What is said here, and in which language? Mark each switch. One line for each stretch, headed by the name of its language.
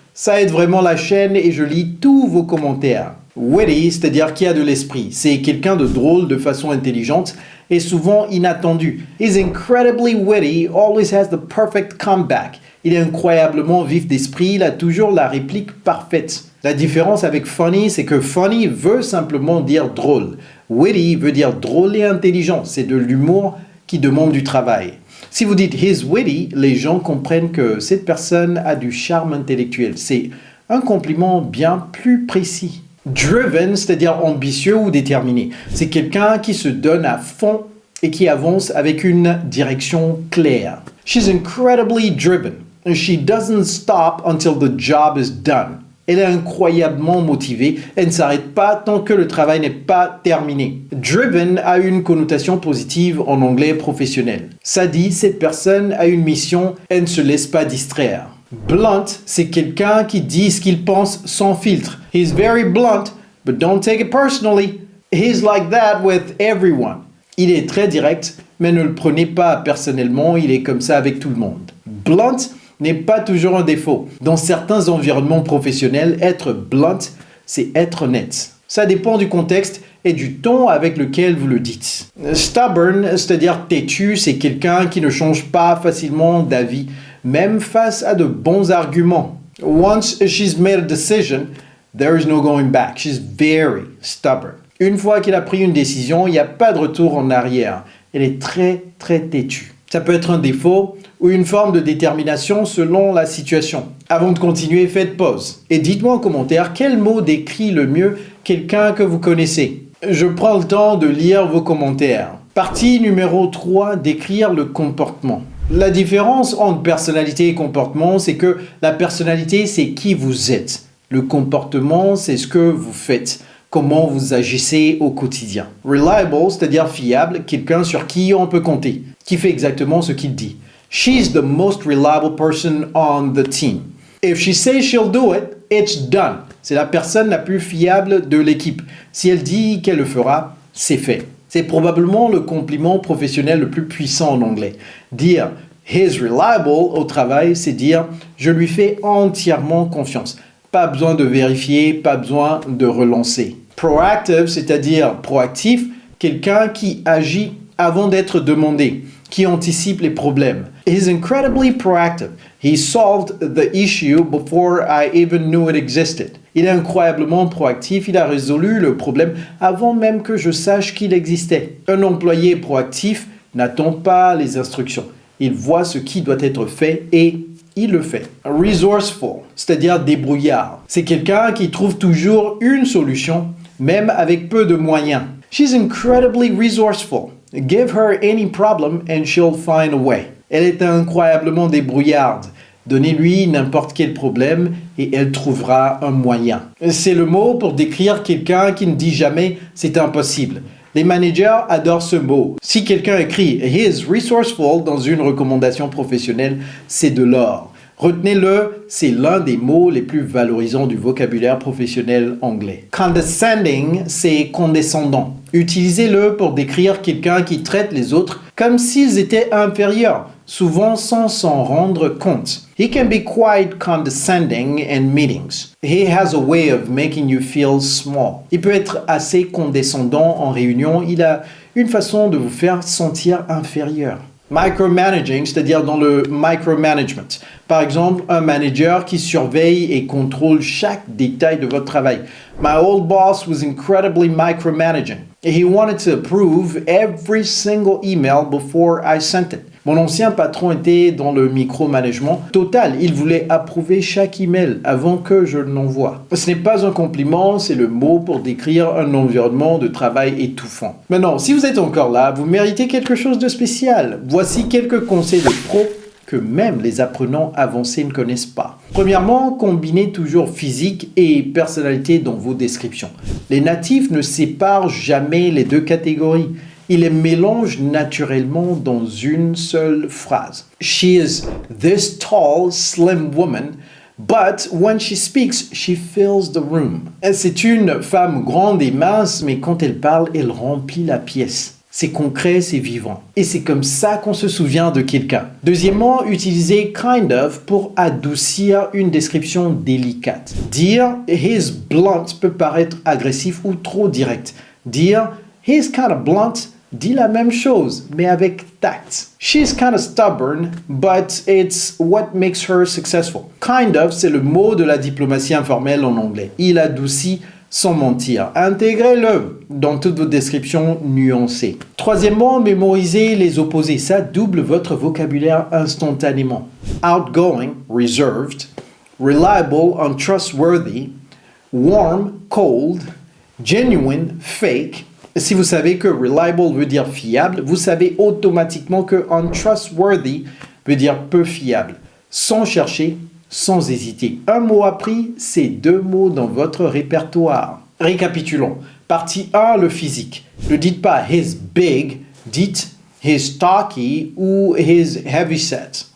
French: Ça aide vraiment la chaîne et je lis tous vos commentaires. Witty, c'est-à-dire qui a de l'esprit. C'est quelqu'un de drôle de façon intelligente et souvent inattendu.
English: He's incredibly witty, always has the perfect comeback.
French: Il est incroyablement vif d'esprit, il a toujours la réplique parfaite. La différence avec funny, c'est que funny veut simplement dire drôle. Witty veut dire drôle et intelligent. C'est de l'humour qui demande du travail. Si vous dites
English: he's witty,
French: les gens comprennent que cette personne a du charme intellectuel. C'est un compliment bien plus précis. Driven, c'est-à-dire ambitieux ou déterminé. C'est quelqu'un qui se donne à fond et qui avance avec une direction claire.
English: She's incredibly driven. She doesn't stop until the job is done.
French: Elle est incroyablement motivée. Elle ne s'arrête pas tant que le travail n'est pas terminé. Driven a une connotation positive en anglais professionnel. Ça dit, cette personne a une mission, elle ne se laisse pas distraire. Blunt, c'est quelqu'un qui dit ce qu'il pense sans filtre.
English: He's very blunt, but don't take it personally. He's like that with everyone.
French: Il est très direct, mais ne le prenez pas personnellement, il est comme ça avec tout le monde. Blunt n'est pas toujours un défaut. Dans certains environnements professionnels, être blunt, c'est être honnête. Ça dépend du contexte et du ton avec lequel vous le dites. Stubborn, c'est-à-dire têtu, c'est quelqu'un qui ne change pas facilement d'avis, même face à de bons arguments.
English: Once she's made a decision, there is no going back. She's very stubborn.
French: Une fois qu'elle a pris une décision, il n'y a pas de retour en arrière. Elle est très, très têtue. Ça peut être un défaut ou une forme de détermination selon la situation. Avant de continuer, faites pause et dites-moi en commentaire quel mot décrit le mieux quelqu'un que vous connaissez. Je prends le temps de lire vos commentaires. Partie numéro 3, décrire le comportement. La différence entre personnalité et comportement, c'est que la personnalité, c'est qui vous êtes. Le comportement, c'est ce que vous faites. Comment vous agissez au quotidien. Reliable, c'est-à-dire fiable, quelqu'un sur qui on peut compter, qui fait exactement ce qu'il dit.
English: She's the most reliable person on the team. If she says she'll do it, it's done.
French: C'est la personne la plus fiable de l'équipe. Si elle dit qu'elle le fera, c'est fait. C'est probablement le compliment professionnel le plus puissant en anglais. Dire «
English: he's reliable
French: » au travail, c'est dire « je lui fais entièrement confiance ». Pas besoin de vérifier, pas besoin de relancer. Proactive, c'est-à-dire proactif, quelqu'un qui agit avant d'être demandé, qui anticipe les problèmes.
English: He's incredibly proactive. He solved the issue before I even knew it existed.
French: Il est incroyablement proactif, il a résolu le problème avant même que je sache qu'il existait. Un employé proactif n'attend pas les instructions. Il voit ce qui doit être fait et il le fait. Resourceful, c'est-à-dire débrouillard. C'est quelqu'un qui trouve toujours une solution, même avec peu de moyens.
English: She's incredibly resourceful. Give her any problem and she'll find a way.
French: Elle est incroyablement débrouillarde. Donnez-lui n'importe quel problème et elle trouvera un moyen. C'est le mot pour décrire quelqu'un qui ne dit jamais « c'est impossible ». Les managers adorent ce mot. Si quelqu'un écrit «
English: he's resourceful
French: » dans une recommandation professionnelle, c'est de l'or. Retenez-le, c'est l'un des mots les plus valorisants du vocabulaire professionnel anglais. Condescending, c'est condescendant. Utilisez-le pour décrire quelqu'un qui traite les autres comme s'ils étaient inférieurs, souvent sans s'en rendre compte.
English: He can be quite condescending in meetings. He has a way of making you feel small.
French: Il peut être assez condescendant en réunion. Il a une façon de vous faire sentir inférieur. Micromanaging, c'est-à-dire dans le micromanagement. Par exemple, un manager qui surveille et contrôle chaque détail de votre travail.
English: My old boss was incredibly micromanaging. He wanted to approve every single email before I sent it.
French: Mon ancien patron était dans le micromanagement total. Il voulait approuver chaque email avant que je l'envoie. Ce n'est pas un compliment, c'est le mot pour décrire un environnement de travail étouffant. Maintenant, si vous êtes encore là, vous méritez quelque chose de spécial. Voici quelques conseils de pro que même les apprenants avancés ne connaissent pas. Premièrement, combinez toujours physique et personnalité dans vos descriptions. Les natifs ne séparent jamais les deux catégories. Ils les mélangent naturellement dans une seule phrase.
English: She is this tall, slim woman, but when she speaks, she fills the room.
French: C'est une femme grande et mince, mais quand elle parle, elle remplit la pièce. C'est concret, c'est vivant. Et c'est comme ça qu'on se souvient de quelqu'un. Deuxièmement, utilisez kind of pour adoucir une description délicate. Dire
English: he's blunt
French: peut paraître agressif ou trop direct. Dire
English: he's kind of blunt
French: dit la même chose, mais avec tact.
English: She's kind of stubborn, but it's what makes her successful.
French: Kind of, c'est le mot de la diplomatie informelle en anglais. Il adoucit sans mentir. Intégrez-le dans toutes vos descriptions nuancées. Troisièmement, mémorisez les opposés. Ça double votre vocabulaire instantanément.
English: Outgoing, reserved. Reliable, untrustworthy. Warm, cold. Genuine, fake.
French: Si vous savez que reliable veut dire fiable, vous savez automatiquement que untrustworthy veut dire peu fiable. Sans chercher, sans hésiter. Un mot appris, c'est 2 mots dans votre répertoire. Récapitulons. Partie 1, le physique. Ne dites pas
English: he's big,
French: dites
English: he's stocky
French: ou
English: he's heavyset.